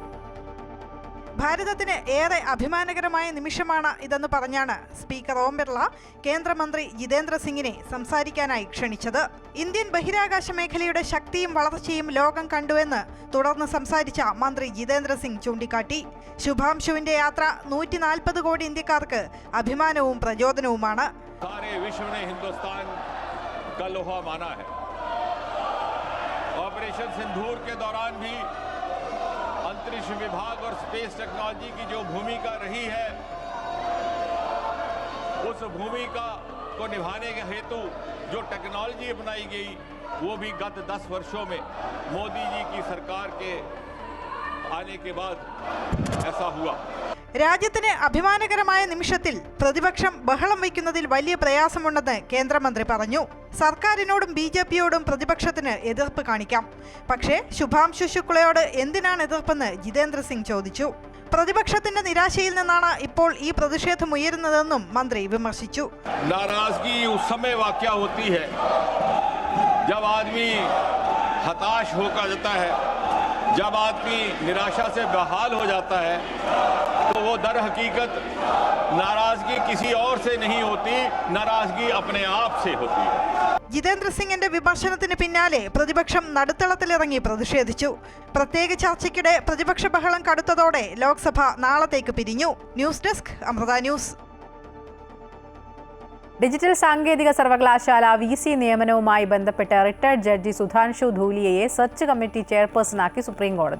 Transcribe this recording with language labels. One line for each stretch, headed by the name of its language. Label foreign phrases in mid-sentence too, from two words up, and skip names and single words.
Malayalam: ഭാരതത്തിന് ഏറെ അഭിമാനകരമായ നിമിഷമാണ് ഇതെന്ന് പറഞ്ഞാണ് സ്പീക്കർ ഓം ബിർള കേന്ദ്രമന്ത്രി ജിതേന്ദ്ര സിംഗിനെ സംസാരിക്കാനായി ക്ഷണിച്ചത്. ഇന്ത്യൻ ബഹിരാകാശ മേഖലയുടെ ശക്തിയും വളർച്ചയും ലോകം കണ്ടുവെന്ന് തുടർന്ന് സംസാരിച്ച മന്ത്രി ജിതേന്ദ്ര സിംഗ് ചൂണ്ടിക്കാട്ടി. ശുഭാംശുവിന്റെ യാത്ര 140 കോടി ഇന്ത്യക്കാർക്ക് അഭിമാനവും പ്രചോദനവുമാണ്.
Hindi: ऑपरेशन सिंदूर के दौरान भी अंतरिक्ष विभाग और
English: space technology
Hindi: की जो भूमिका रही है, उस भूमिका को निभाने के हेतु जो टेक्नोलॉजी अपनाई गई वो भी गत 10 वर्षों में मोदी जी की सरकार के आने के बाद ऐसा हुआ।
Malayalam: രാജ്യത്തിന് അഭിമാനകരമായ നിമിഷത്തിൽ പ്രതിപക്ഷം ബഹളം വയ്ക്കുന്നതിൽ വലിയ പ്രയാസമുണ്ടെന്ന് കേന്ദ്രമന്ത്രി പറഞ്ഞു. സർക്കാരിനോടും BJPയോടും പ്രതിപക്ഷത്തിന് എതിർപ്പ് കാണിക്കാം. പക്ഷേ ശുഭാംശു ശുക്ലയോട് എന്തിനാണ് എതിർപ്പെന്ന് ജിതേന്ദ്ര സിംഗ് ചോദിച്ചു. പ്രതിപക്ഷത്തിന്റെ നിരാശയിൽ നിന്നാണ് ഇപ്പോൾ ഈ പ്രതിഷേധം ഉയരുന്നതെന്നും മന്ത്രി വിമർശിച്ചു.
Hindi: नाराजगी उस समय वाक़या होती है जब आदमी हताश होकर जाता है, जब आदमी निराशा से बेहाल हो जाता है, तो वो दर हकीकत नाराजगी किसी और से नहीं होती, नाराजगी अपने आप से होती है.
Malayalam: ജിതേന്ദ്ര സിംഗിന്റെ വിമർശനത്തിന് പിന്നാലെ പ്രതിപക്ഷം നടുത്തളത്തിലിറങ്ങി പ്രതിഷേധിച്ചു. പ്രത്യേക ചർച്ചയ്ക്കിടെ പ്രതിപക്ഷ ബഹളം കടുത്തതോടെ ലോക്സഭ നാളത്തേക്ക് പിരിഞ്ഞു.
English: news desk
Malayalam: അമൃത ന്യൂസ്. ഡിജിറ്റൽ സാങ്കേതിക സർവകലാശാല VC നിയമനവുമായി ബന്ധപ്പെട്ട്
English: retired judge
Malayalam: സുധാൻഷു ധൂലിയയെ
English: search committee
Malayalam: ചെയർപേഴ്സണാക്കി സുപ്രീംകോടതി.